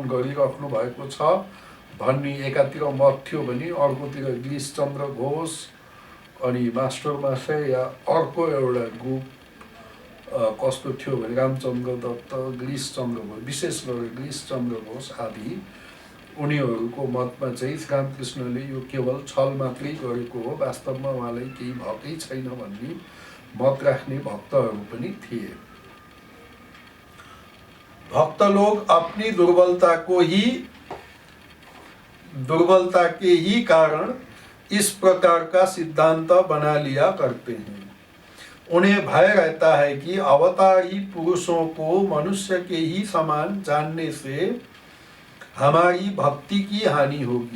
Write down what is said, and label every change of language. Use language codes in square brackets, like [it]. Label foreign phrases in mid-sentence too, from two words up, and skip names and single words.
[ne] गरिराख्नु भएको छ भन्ने एकातिर मत थियो भने अर्कोतिर गिरीशचन्द्र घोष अनि मास्टर महाशय या अर्को एउटा ग्रुप कस्तो थियो भने रामचन्द्र दत्त, गिरीशचन्द्र घोष, विशेष गरेर गिरीशचन्द्र घोष आदि, उनीहरूको मतमा चाहिँ श्रीरामकृष्णले यो केवल छल मात्रै गरेको हो, वास्तवमा उहाँलाई केही भएकै छैन भन्ने मत राख्ने भक्तहरू पनि थिए। [hi] भक्त लोग अपनी दुर्बलता के ही कारण इस प्रकार का सिद्धांत बना लिया करते हैं। उन्हें भय रहता है कि अवतारी पुरुषों को मनुष्य के ही समान जानने से हमारी भक्ति की हानि होगी।